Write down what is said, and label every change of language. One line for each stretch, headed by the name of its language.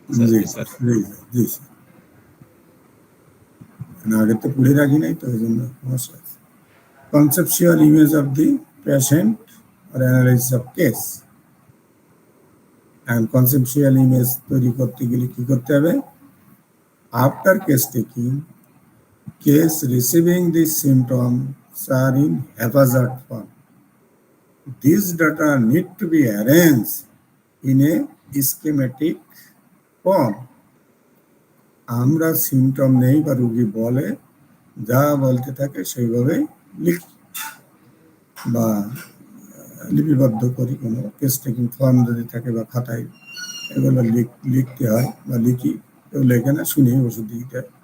Bangla: জি sir, জি sir, আগে তো পড়ে রাখি নাই তো এই জন্য সমস্যা।
English: Conceptual image of the patient আর analysis of case. and conceptual image
Bangla: তৈরি করতে গেলে কি করতে হবে?
English: After case taking, case receiving these symptoms are in haphazard form. These data need to be arranged in a schematic form.
Bangla: আমরা symptom নেই বা রোগী বলে যা বলতে থাকে সেইভাবে বা লিপিবদ্ধ করি, কোনো কেস টেকিং ফর্ম যদি থাকে বা খাতায় এগুলো লিখতে হয় বা লিখি, এগুলো এখানে শুনি ওষুধ দিতে।